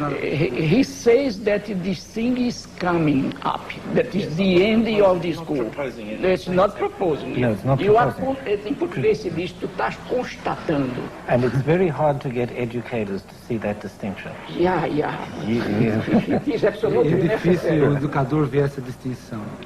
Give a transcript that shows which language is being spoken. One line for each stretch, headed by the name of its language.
English: He says that this thing is coming up, that is the end of the school. It's not proposing. No, it's not proposing.
Portuguese: Em português se diz, tu estás constatando.
English: And it's very hard to get educators to see that distinction. Yeah. It is absolutely necessary.
Portuguese: É difícil o educador ver essa distinção.